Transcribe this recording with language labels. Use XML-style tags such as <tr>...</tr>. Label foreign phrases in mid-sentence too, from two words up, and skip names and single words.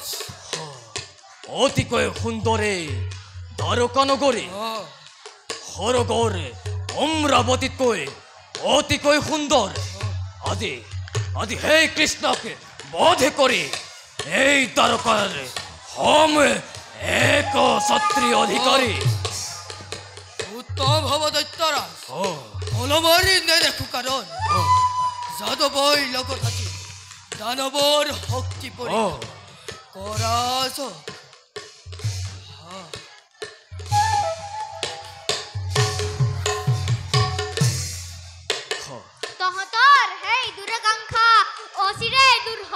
<as>অতিকৈ সুন্দৰে দ্বাৰকা নগৰী সৰগৰ অমৰাৱতীতকৈ অতিকৈ সুন্দৰ আজি আজি সেই কৃষ্ণক বধ কৰি এই দ্বাৰকাৰ এক ক্ষত্রিয় অধিকারী উত্তম হব দৈত্যরাজ ও অলমারি নেদেখো কাৰণ যাদৱৰ লগত থাকি দানৱৰ শক্তি পৰীক্ষা কৰা যাওক। তহঁতৰ সেই দূৰাকাংক্ষা অচিৰে দূৰ হ'ব।</as>